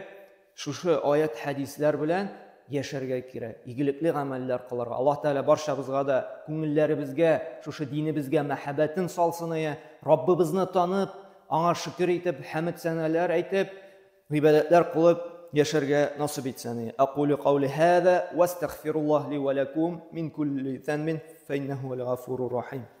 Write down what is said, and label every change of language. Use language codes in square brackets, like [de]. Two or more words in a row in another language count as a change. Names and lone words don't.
[tt] Шушы аят, хәдисләр белән яшәргә кирәк. Игелекле гамәлләр кылырга. Аллаһ Тәгалә барчабызга да күңелләребезгә, шушы динебезгә мәхәббәтен салсын, Раббыбызны танып, аңа шөкер итеп, хәмд сәнәләр әйтеп, гыйбадәтләр кылып яшәргә насыйп итсен. [ar] أقول قولي هذا وأستغفر الله لي ولكم من كل ذنب فإنه الغفور الرحيم.